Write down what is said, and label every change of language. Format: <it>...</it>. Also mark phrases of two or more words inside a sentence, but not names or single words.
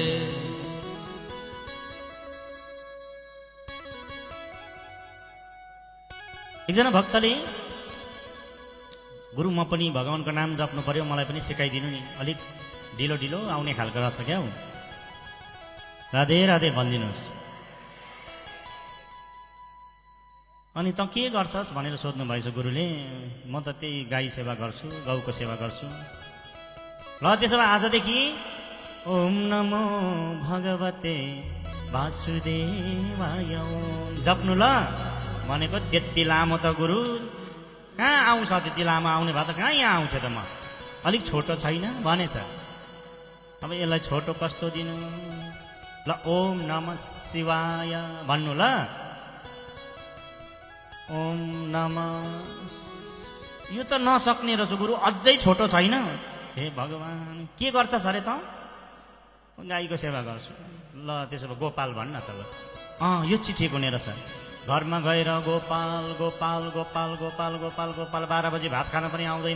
<ne>एकजना भक्तले, गुरु म पनि भगवानको नाम जप्नु पर्यो, मलाई पनि सिकाइदिनु नि, अलिक ढिलो ढिलो आउने खालको रहेछ क्या हौ, राधे राधे भनिदिनुहोस्। अनि त के गर्छस् भनेर सोध्नु भएछ गुरुले। म त त्यही गाई सेवा गर्छु, गौको सेवा गर्छु। ल त्यसो भए आजदेखि</ne> <sa>ओम नमो भगवते वासुदेवाय</sa> <ne>जप्नु ल भनेको। त्यति लामो त गुरु कहाँ आउँछ, त्यति लामो आउने भए त कहाँ यहाँ आउँथ्यो त म, अलिक छोटो छैन भनेछ। अब यसलाई छोटो कस्तो दिनु ल।</ne> <sa>ओम नमः शिवाय</sa> <ne>भन्नु ल।</ne> <sa>ओम नमः,</sa> <ne>यो त नसक्ने रहेछ गुरु, अझै छोटो छैन। हे भगवान के गर्छस् अरे त? गाईको सेवा गर्छु। ल त्यसो भए गोपाल भन्न त ल। यो चिठी ठिक हुने रहेछ। घरमा गएर गोपाल गोपाल गोपाल गोपाल गोपाल गोपाल 12 बजी भात खान पनि आउँदैन।</ne>